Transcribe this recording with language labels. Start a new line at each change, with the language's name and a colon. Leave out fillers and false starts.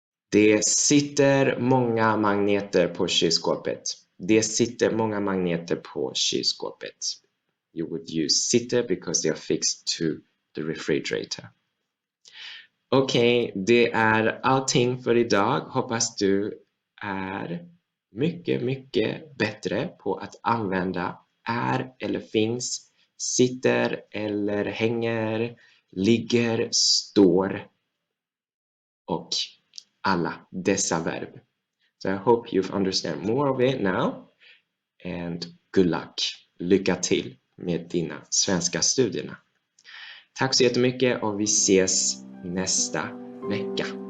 Swedish: Det sitter många magneter på kylskåpet. Det sitter många magneter på kylskåpet.
English: You would use sitter because they are fixed to the refrigerator.
Swedish: Okej, det är allting för idag. Hoppas du är mycket bättre på att använda är eller finns, sitter eller hänger, ligger, står och alla dessa verb.
English: So I hope you've understand more of it now, and good luck.
Swedish: Lycka till med dina svenska studierna. Tack så jättemycket och vi ses nästa vecka.